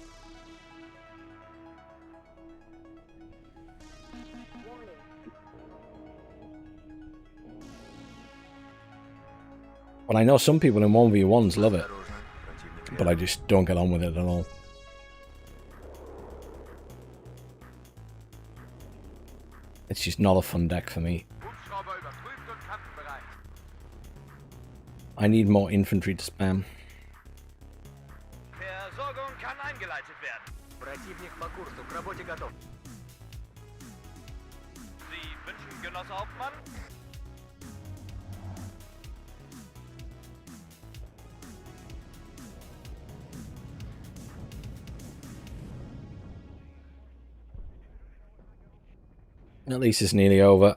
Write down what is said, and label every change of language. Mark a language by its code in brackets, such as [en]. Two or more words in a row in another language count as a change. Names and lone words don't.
[en] But I know some people in 1v1s love it. But I just don't get on with it at all. It's just not a fun deck for me. I need more infantry to spam. [de] Versorgung kann eingeleitet werden. [ru] Противник по курсу, к работе готов. [de] Sie wünschen, Genosse Hauptmann? [en] At least it's nearly over.